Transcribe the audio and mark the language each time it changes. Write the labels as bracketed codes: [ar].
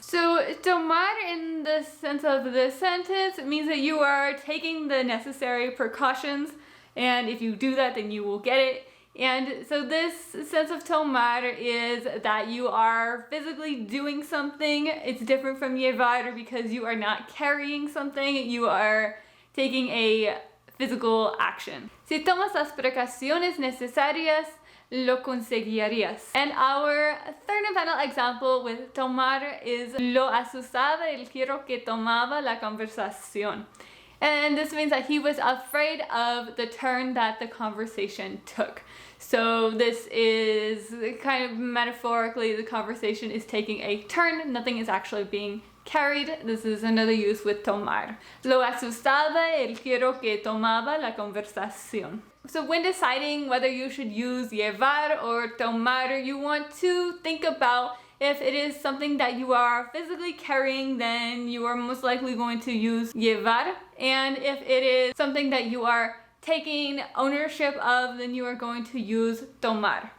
[en] So tomar in the sense of this sentence means that you are taking the necessary precautions, and if you do that then you will get it. And so this sense of tomar is that you are physically doing something. It's different from llevar because you are not carrying something, you are taking a physical action. [es] Si tomas las precauciones necesarias, lo conseguirías. [en] And our third and final example with tomar is [es] lo asustaba el giro que tomaba la conversación. [en] And this means that he was afraid of the turn that the conversation took. So this is kind of metaphorically, the conversation is taking a turn. Nothing is actually being carried. This is another use with tomar. [es] Lo asustaba el giro que tomaba la conversación. [en] So when deciding whether you should use llevar or tomar, you want to think about if it is something that you are physically carrying, then you are most likely going to use llevar. And if it is something that you are taking ownership of, then you are going to use tomar.